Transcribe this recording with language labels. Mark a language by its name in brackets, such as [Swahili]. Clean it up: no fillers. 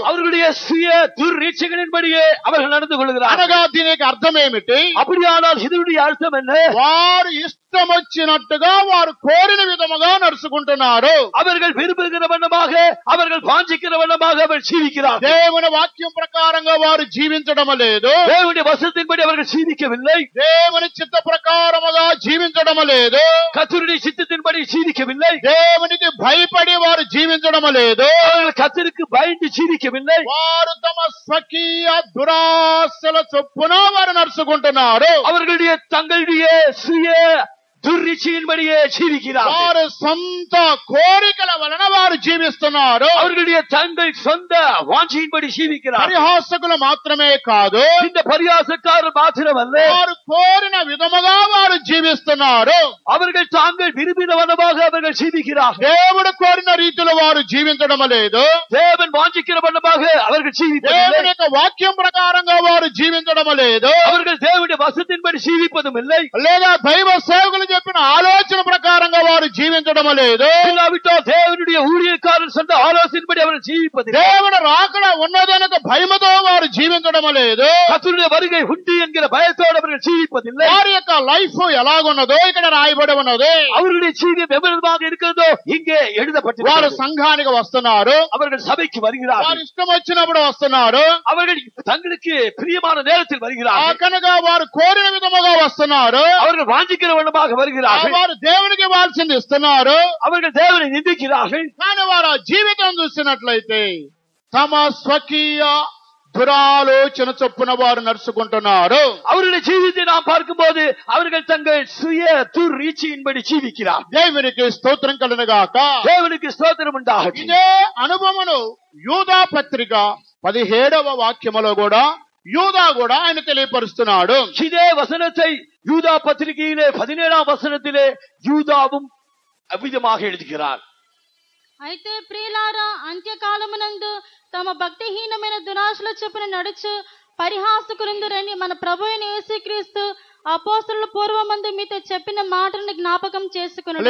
[Tamil] அவர்களுடைய சுய துர்ரீட்சைகளின்படியே அவர்கள் நடந்து கொள்கிறார்கள். [Telugu] అనగా దీనికి అర్థం ఏమిటి? [Tamil] அப்படியானால் இதனுடைய அர்த்தம் என்ன? [Telugu] వారు ఇష్టం వచ్చినట్టుగా వారు కోరిన విధముగా నడుచుకుంటున్నారు. [Tamil] அவர்கள் விரும்புகிற வண்ணமாக, அவர்கள் வாஞ்சிக்கிற வண்ணமாக அவர்கள் ஜீவிக்கிறார்கள். [Telugu] దేవుని వాక్యం ప్రకారంగా వారు జీవించడం లేదు. [Tamil] தேவனுடைய வசனத்தின்படி அவர்கள் ஜீவிக்கவில்லை. [Telugu] దేవుని చిత్త ప్రకారముగా జీవించడం లేదు. [Tamil] கர்த்தருடைய சித்தத்தின்படி ஜீவிக்கவில்லை. [Telugu] దేవునికి భయపడి వారు జీవించడం లేదు. [Tamil] அவர்கள் கர்த்தருக்கு பயந்து ஜீவிக்கவில்லை. [Telugu] వారు తమ స్వకీయ దురాశల చొప్పున వారు నడుచుకుంటున్నారు. [Tamil] அவர்களுடைய தங்களுடைய சுய துர்ரீட்சையின்படியே ஜீவிக்கிறார்கள். [Telugu] వారు సొంత కోరికల వలన వారు జీవిస్తున్నారు. [Tamil] அவர்களுடைய தங்கள் சொந்த வாஞ்சியின்படி ஜீவிக்கிறார்கள். [Telugu] పరిహాసకులు మాత్రమే కాదు, [Tamil] இந்த பரியாசக்காரர் மாத்திரமல்ல, [Telugu] వారు కోరిన విధముగా వారు జీవిస్తున్నారు. [Tamil] அவர்கள் தாங்கள் விரும்பின வண்ணமாக அவர்கள் ஜீவிக்கிறார்கள். [Telugu] దేవుడు కోరిన రీతిలో వారు జీవించడం లేదు. [Tamil] தேவன் வாஞ்சிக்கிற வண்ணமாக அவர்கள் ஜீவிப்பதில்லை. [Telugu] దేవుని యొక్క వాక్యం ప్రకారంగా వారు జీవించడం లేదు. [Tamil] அவர்கள் தேவனுடைய வசனத்தின்படி ஜீவிப்பதும் இல்லை. [Telugu] లేదా దైవ సేవకులు చెప్పిన ఆలోచన ప్రకారంగా వారు జీవించడం లేదు. [Tamil] இல்லாவிட்டால் தேவனுடைய ஊழியக்காரர் சொன்ன ஆலோசனைப்படி அவர்கள் ஜீவிப்பதில்லை. [Telugu] దేవుడు రాకడ ఉన్నదనక భయముతో వారు జీవించడం లేదు. [Tamil] கர்த்தருடைய வருகை உண்டு என்கிற பயத்தோடு அவர்கள் ஜீவிப்பதில்லை. [Telugu] వారి యొక్క లైఫ్ ఎలాగున్నదో ఇక్కడ రాయబడి ఉన్నది. [Tamil] அவர்களுடைய ஜீவியம் எவ்வளவாக இருக்கிறதோ இங்கே [Telugu] వారు [Tamil] எழுதப்பட்டிருக்கிறது. [Telugu] సంఘానికి వస్తున్నారు, [Tamil] அவர்கள் சபைக்கு வருகிறார்கள். [Telugu] వారు ఇష్టం వచ్చినప్పుడు వస్తున్నారు, [Tamil] அவர்கள் தங்களுக்கு பிரியமான நேரத்தில் வருகிறார்கள். [Telugu] కనుక వారు కోరిన విధముగా వస్తున్నారు. [Tamil] அவர்கள் வாஞ்சிக்கிற வண்ணமாக வருகிறார்கள். [Telugu] వారు దేవునికి ఇవ్వాల్సింది ఇస్తున్నారు. [Tamil] அவர்கள் தேவனை நிந்திக்கிறார்கள். [Telugu] కానీ వారు ఆ జీవితం చూసినట్లయితే తమ స్వకీయ దురాలోచన చొప్పున వారు నడుచుకుంటున్నారు. [Tamil] அவருடைய ஜீவித்தை நாம் பார்க்கும்போது அவர்கள் தங்கள் சுய துர்ரீச்சியின்படி ஜீவிக்கிறார். [Telugu] దేవునికి స్తోత్రం కలుగుగాక. [Tamil] தேவனுக்கு ஸ்தோத்திரம் உண்டாகட்டும். [Telugu] ఇదే అనుభవమును యూదా పత్రిక 17వ వాక్యములో కూడా యూదా కూడా ఆయన తెలియపరుస్తున్నాడు. [Tamil] இதே வசனத்தை யூதா பத்திரிகையிலே 17ஆம் வசனத்திலே யூதாவும் அவ்விதமாக எழுதுகிறார். [Telugu] అయితే ప్రియులారా, అంత్యకాలమునందు తమ భక్తిహీనమైన దురాశల చొప్పున నడుచు పరిహాసకులందురని మన ప్రభువైన యేసుక్రీస్తు అపోస్తలుల పూర్వమందు మీతో చెప్పిన మాటలను జ్ఞాపకం చేసుకొనుడి.